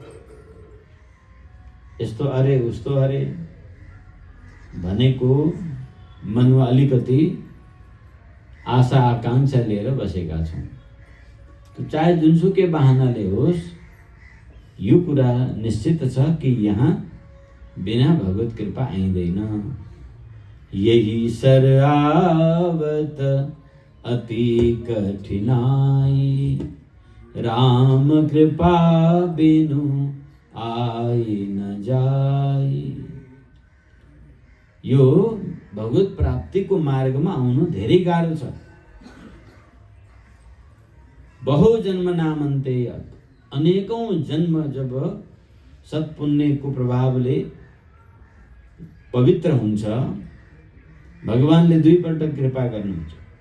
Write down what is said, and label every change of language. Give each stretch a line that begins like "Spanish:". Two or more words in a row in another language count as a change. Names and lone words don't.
Nepali: यस्तो अरे उस्तो अरे भनेको मनमा अलिकति आशा आकांक्षा लिएर बसेका छौँ। तो चाहे जुनसुकै बहानाले होस्, यो कुरा निश्चित छ कि यहाँ बिना भगवत कृपा आइँदैन।
Awadhi: यही सर आवत अति कठिनाई, राम कृपा बिनु आई न जाई।
Nepali: यो भगवत प्राप्तिको मार्गमा आउनु धेरै गाह्रो छ।
Sanskrit: बहु जन्म नामन्ते,
Nepali: अनेकौं जन्म जब सत्पुण्यको प्रभावले पवित्र हुन्छ, भगवानले 2 पल्ट कृपा गर्नुहुन्छ।